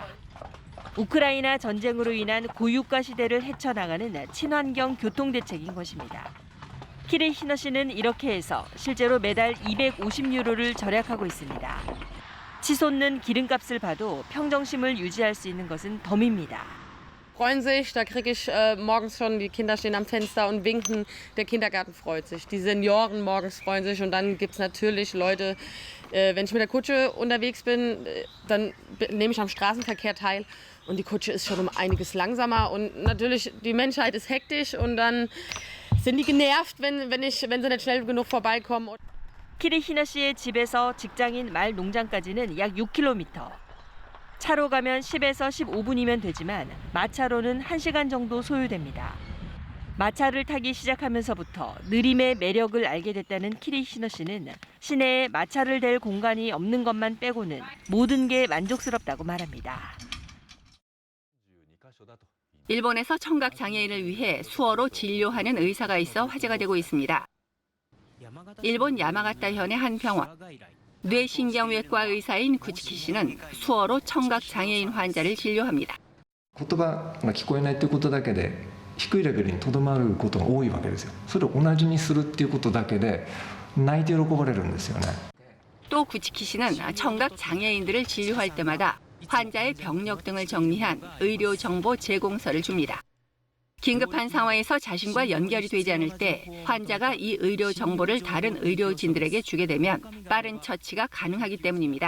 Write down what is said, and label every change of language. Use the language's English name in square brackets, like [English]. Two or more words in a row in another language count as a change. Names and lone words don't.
[Korean] 우크라이나 전쟁으로 인한 고유가 시대를 헤쳐나가는 친환경 교통대책인 것입니다. 키리시너 씨는 이렇게 해서 실제로 매달 250유로를 절약하고 있습니다. 치솟는 기름값을 봐도 평정심을 유지할 수 있는 것은 덤입니다. [German] Freuen sich, da kriege ich morgens schon, die Kinder stehen am Fenster und winken, der Kindergarten freut sich, die Senioren morgens freuen sich und dann gibt es natürlich Leute, wenn ich mit der Kutsche unterwegs bin, dann nehme ich am Straßenverkehr teil und die Kutsche ist schon um einiges langsamer und natürlich die Menschheit ist hektisch und dann sind die genervt, wenn sie nicht schnell genug vorbeikommen. [Korean] 키리시너 씨의 집에서 직장인 말 농장까지는 약 6km. 차로 가면 10에서 15분이면 되지만 마차로는 1시간 정도 소요됩니다. 마차를 타기 시작하면서부터 느림의 매력을 알게 됐다는 키리시너 씨는 시내에 마차를 댈 공간이 없는 것만 빼고는 모든 게 만족스럽다고 말합니다. 일본에서 청각 장애인을 위해 수어로 진료하는 의사가 있어 화제가 되고 있습니다. 일본 야마가타현의 한 병원. 뇌신경외과 의사인 구치키 씨는 수어로 청각 장애인 환자를 진료합니다. [Japanese] 言葉が聞こえないということだけで低いレベルにとどまることが多いわけですよ。それを同じにするっていうことだけで泣いて喜ばれるんですよね。 [Korean] 또 구치키 씨는 청각 장애인들을 진료할 때마다 환자의 병력 등을 정리한 의료 정보 제공서를 줍니다. 긴급한 상황에서 자신과 연결이 되지 않을 때 환자가 이 의료 정보를 다른 의료진들에게 주게 되면 빠른 처치가 가능하기 때문입니다.